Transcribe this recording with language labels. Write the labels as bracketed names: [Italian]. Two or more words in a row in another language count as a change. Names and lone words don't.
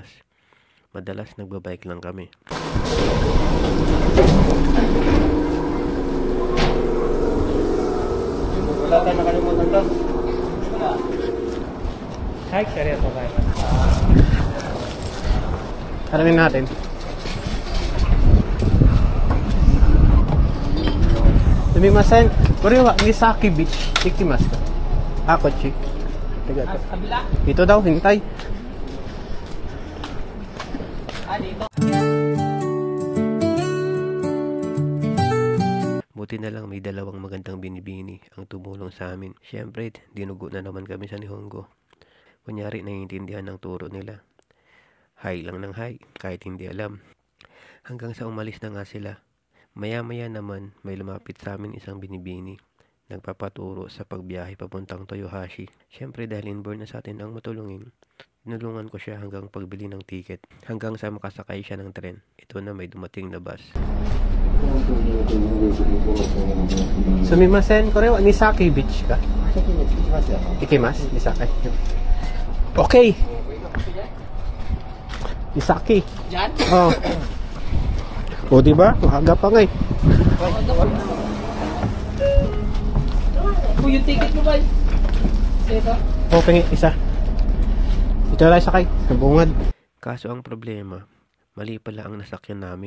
[Filipino] Madalas nagbabike lang kami. Wala ka nakalimutan doon. Hi, kaya to kaya. Alamin natin. [Japanese] すみません、これは, Misaki Beach. 行きますか? [Filipino] Ako, chik. Taga to. Kabila. Dito daw, hintay. Dito. Buti na lang may dalawang magandang binibini ang tumulong sa amin. Siyempre, dinugo na naman kami sa Nihongo. Kunyari, naiintindihan ng turo nila. Hi lang ng hi, kahit hindi alam. Hanggang sa umalis na nga sila. Maya-maya naman, may lumapit sa amin isang binibini. Nagpapaturo sa pagbiyahe papuntang Toyohashi. Siyempre, dahil inborn na sa atin ang matulungin, tinulungan ko siya hanggang pagbili ng ticket. Hanggang sa makasakay siya ng tren. Ito na may dumating na bus. [Japanese] すみません、これは, Misaki Beach ka? Ikimasu? Misaki. Okay. Misaki. [Filipino] Diyan? Oh. O, diba? Maaga pa nga eh. Yung ticket mo ba? Ito. O, pengi, isa. Ito na lang sakay. Sa bungad. Kaso ang problema, mali pala ang nasakyan namin.